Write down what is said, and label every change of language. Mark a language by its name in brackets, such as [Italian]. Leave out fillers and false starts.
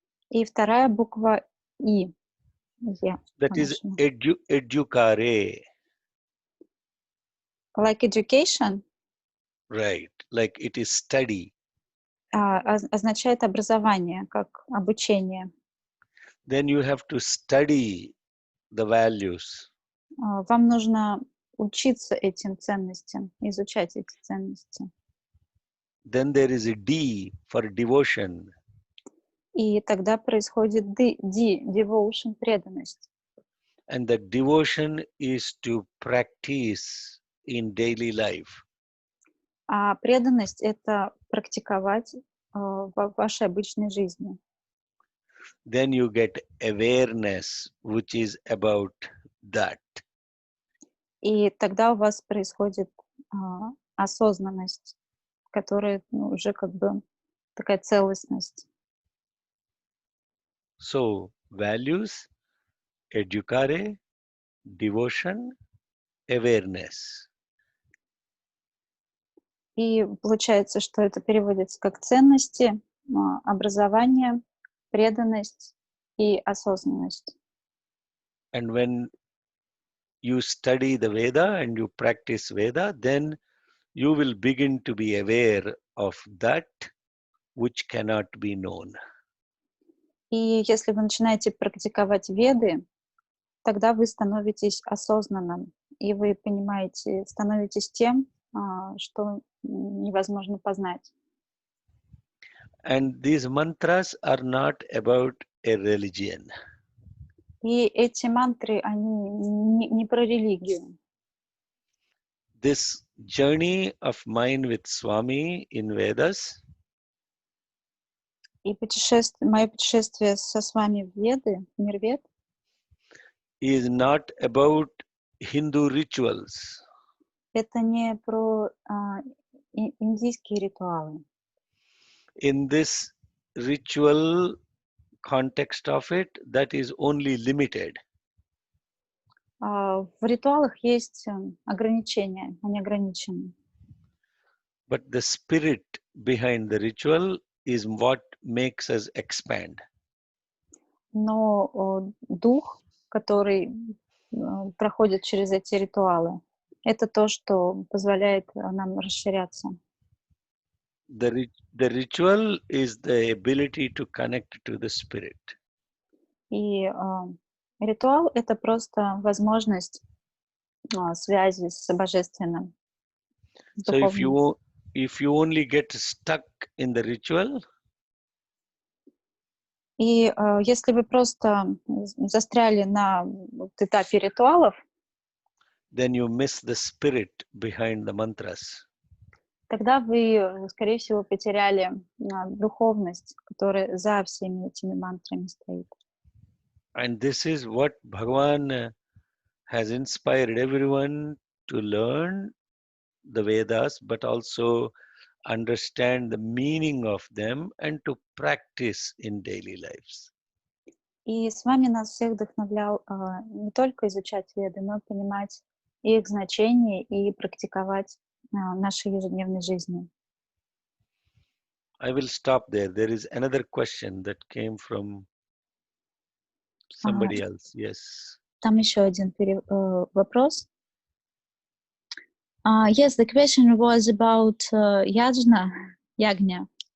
[Russian] И вторая буква И. [English] That is educare. Like education. Right, like it is study. [Russian] Означает образование, как обучение. [English] Then you have to study the values. [Russian] Вам нужно учиться этим ценностям, изучать эти ценности. [English] Then there is a D for devotion. [Russian] И тогда происходит devotion, преданность. [English] And the devotion is to practice in daily life. [Russian] А преданность — это практиковать в вашей обычной жизни. [English] Then you get awareness, which is about that. [Russian] И тогда у вас происходит осознанность, которая уже как бы такая целостность. [English] So, values, educare, devotion, awareness. [Russian] И получается, что это переводится как ценности, образование, преданность и осознанность. [English] And when you study the Veda and you practice Veda, then you will begin to be aware of that which cannot be known. [Russian] И если вы начинаете практиковать веды, тогда вы становитесь осознанным, и вы понимаете, становитесь тем, что невозможно познать. [English] And these mantras are not about a religion. [Russian] И эти мантры, они не про религию. [English] This journey of mine with Swami in Vedas [Russian] И мое путешествие со вами в Веды, в мир Вед, [English] is not about Hindu rituals. [Russian] это не про индийские ритуалы. [English] In this ritual context of it, that is only limited. [Russian] В ритуалах есть ограничения, они ограничены. [English] But the spirit behind the ritual is what makes us expand. [Russian] Но дух который проходит через эти ритуалы. Это то, что позволяет нам расширяться. [English] The ritual is the ability to connect to the spirit. [Russian] И ритуал — это просто возможность связи с божественным, с [English] So [Russian] духовным. [English] if you only get stuck in the ritual, [Russian] И если вы просто застряли на этапе ритуалов, [English] then you miss the spirit behind the mantras. [Russian] тогда вы, скорее всего, потеряли духовность, которая за всеми этими мантрами стоит. [English] And this is what Bhagavan has inspired everyone to learn the Vedas, but also understand the meaning of them and to practice in daily lives. [Russian] И с вами нас всех вдохновлял не только изучать веды, но и понимать их значение и практиковать в нашей ежедневной жизни. [English] I will stop there. There is another question that came from somebody else. Yes. [Russian] Там еще один вопрос. [English] Yes, the question was about yajna.